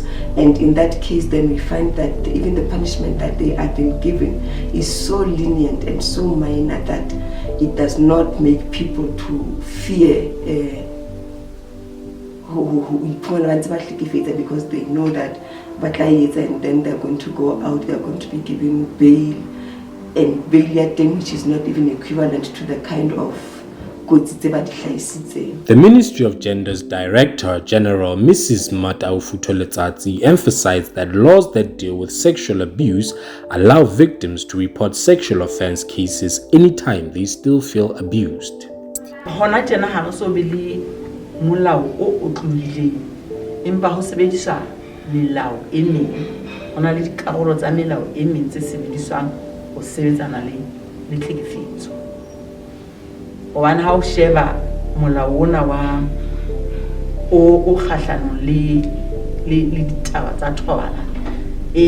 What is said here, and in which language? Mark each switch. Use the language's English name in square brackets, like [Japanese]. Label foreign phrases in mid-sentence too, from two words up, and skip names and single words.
[English] And in that case, then we find that even the punishment that they are being given is so lenient and so minor that it does not make people to fear because they know that and then they're going to go out, they're going to be given bail, and bail which is not even equivalent to the kind of the Ministry of Gender's Director General Mrs. Mataufuto Letsatsi emphasized that laws that deal with sexual abuse allow victims to report sexual offense cases anytime they still feel abused. [Southern Sotho] Hona tjena ha re so be le molao o tlohileng empa ho sebediswa melao e meng hona le dikarolo tsa melao e meng tse sebediswang ho sebetsana le tlhekefetso. Hobane ha o sheba molao ona wa o kgahlanong le ditaba tsa thobalano e